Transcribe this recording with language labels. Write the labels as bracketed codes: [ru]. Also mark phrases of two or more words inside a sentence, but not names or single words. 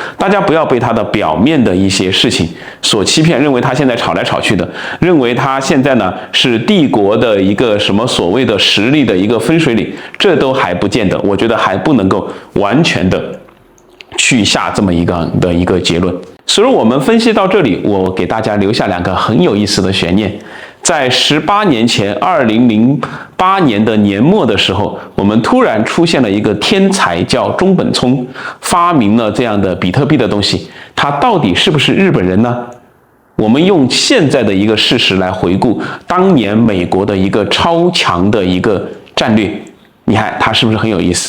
[zh] 大家不要被它的表面的一些事情所欺騙，認為它現在吵來吵去的，認為它現在呢是帝國的一個什麼所謂的實力的一個分水嶺，這都還不見得，我覺得還不能夠完全的去下這麼一個結論。所以我們分析到這裡，我給大家留下兩個很有意思的懸念。在18年前，2008年的年末的時候，我們突然出現了一個天才，叫中本聰，發明了這樣的比特幣的東西。他到底是不是日本人呢？我們用現在的一個事實來回顧當年美國的一個超強的一個戰略，你看它是不是很有意思？